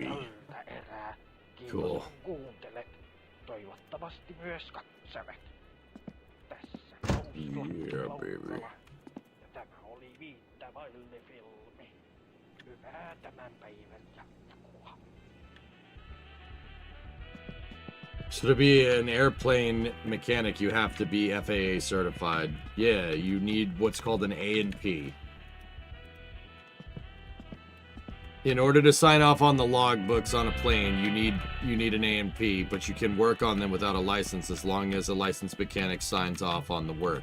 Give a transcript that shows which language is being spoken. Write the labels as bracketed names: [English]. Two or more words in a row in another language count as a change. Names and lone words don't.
[Finnish] Tältä erää. Kiitos [English] Cool. [Finnish] kun kuuntelet. Toivottavasti myös katselet. Tässä [English] Yeah, baby. [Finnish] ja tämä oli Viittä vaille filmi. Hyvää tämän päivän jatkoa. [English] So to be an airplane mechanic, you have to be FAA certified. Yeah, you need what's called an A&P. In order to sign off on the logbooks on a plane, you need an A&P, but you can work on them without a license as long as a licensed mechanic signs off on the work.